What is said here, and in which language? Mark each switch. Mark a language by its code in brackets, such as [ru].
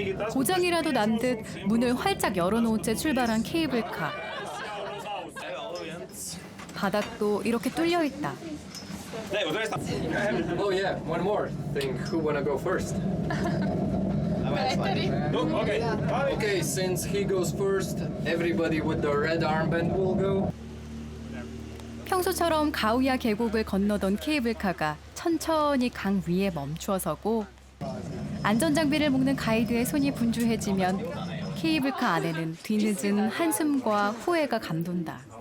[ko] 고장이라도 난 듯 문을 활짝 열어놓은 채 출발한 케이블카. 바닥도 이렇게 뚫려 있다. [en] Oh yeah, one more thing. Who wanna go first? Okay, since he goes first, everybody with the red armband will go. [ko] 평소처럼 가우야 계곡을 건너던 케이블카가 천천히 강 위에 멈추어 서고 안전장비를 묶는 가이드의 손이 분주해지면 케이블카 안에는 뒤늦은 한숨과 후회가 감돈다.